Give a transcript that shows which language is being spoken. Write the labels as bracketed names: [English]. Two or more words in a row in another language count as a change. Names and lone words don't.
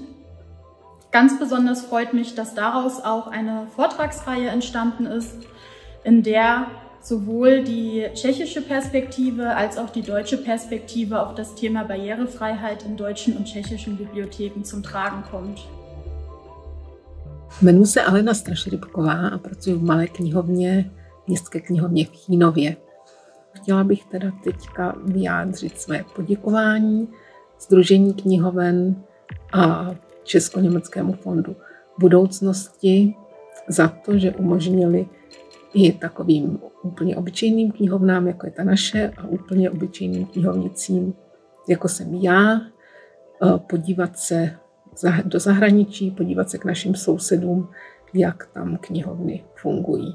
[German] Ganz besonders freut mich, dass daraus auch eine Vortragsreihe entstanden ist, in der sowohl die tschechische Perspektive als auch die deutsche Perspektive auf das Thema Barrierefreiheit in deutschen und tschechischen Bibliotheken zum Tragen kommt. [Czech] Jmenuji se Alena Straširybková a pracuji v malé knihovně, městské knihovně v Chínově. Chtěla bych teda teďka vyjádřit své poděkování Sdružení knihoven a Česko-německému fondu budoucnosti za to, že umožnili i takovým úplně obyčejným knihovnám, jako je ta naše, a úplně obyčejným knihovnicím, jako jsem já, podívat se do zahraničí, podívat se k našim sousedům, jak tam knihovny fungují.